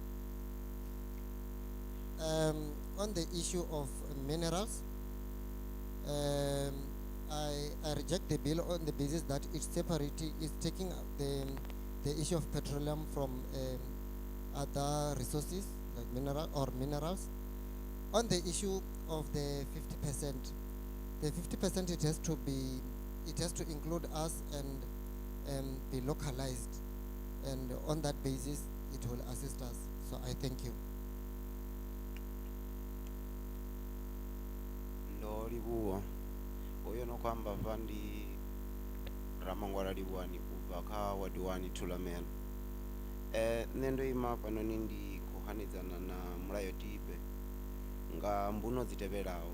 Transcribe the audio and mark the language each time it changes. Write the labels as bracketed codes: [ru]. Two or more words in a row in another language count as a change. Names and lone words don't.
[en] On the issue of minerals, I reject the bill on the basis that it's separating, it's taking the issue of petroleum from other resources like minerals. On the issue of the 50%, the 50% it has to include us and be localized, and on that basis it will assist us. So I thank you. [ve] Ndo livhuwa uyo no kwamba vandi ramangwala livhuwani ubva kha ward 1 Thulamela. Nṋe ndo ima panoni ndi khou hanedzana na mulayotibe nga mbuno dzi tevhelaho.